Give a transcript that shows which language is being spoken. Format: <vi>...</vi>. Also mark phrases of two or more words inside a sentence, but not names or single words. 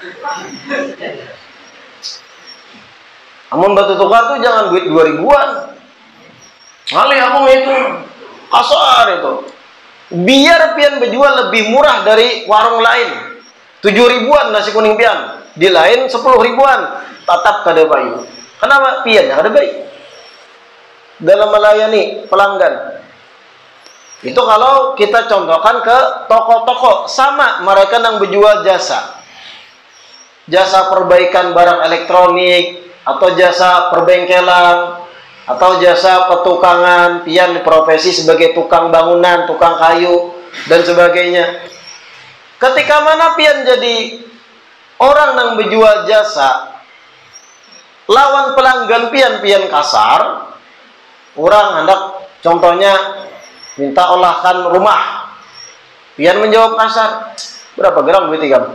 <bjn>Amun batu tukar tuh jangan duit 2.000-an. Ngalih aku itu kasar itu.</bjn> <id>Biar pian berjual lebih murah dari warung lain.</id> <bjn>7.000-an nasi kuning pian. Di lain 10.000-an. Tatap kada bayu. Kenapa? Pian yang kada baik dalam melayani pelanggan.</bjn> <id>Itu kalau kita contohkan ke toko-toko, sama mereka yang berjual jasa. Jasa perbaikan barang elektronik, atau jasa perbengkelan, atau jasa petukangan, pian profesi sebagai tukang bangunan, tukang kayu, dan sebagainya.</id> <bjn>Ketika mana pian jadi orang yang berjual jasa, lawan pelanggan pian kasar, orang hendak contohnya minta olahkan rumah, pian menjawab kasar, berapa gram duit ikam?</bjn>